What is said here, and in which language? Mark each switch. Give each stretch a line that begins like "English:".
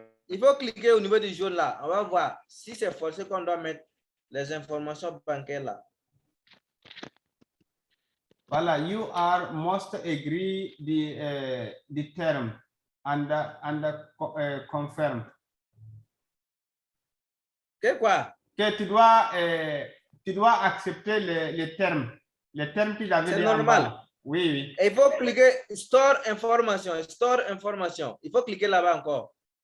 French: Il faut cliquer au niveau du jaune là. On va voir si c'est forcé qu'on doit mettre les informations bancaires là.
English: Voilà, you are must agree the term and confirm.
French: Que quoi? Que tu dois accepter les termes que j'avais dit. C'est normal. Oui. Et il faut cliquer
English: store information.
French: Il faut cliquer là-bas encore.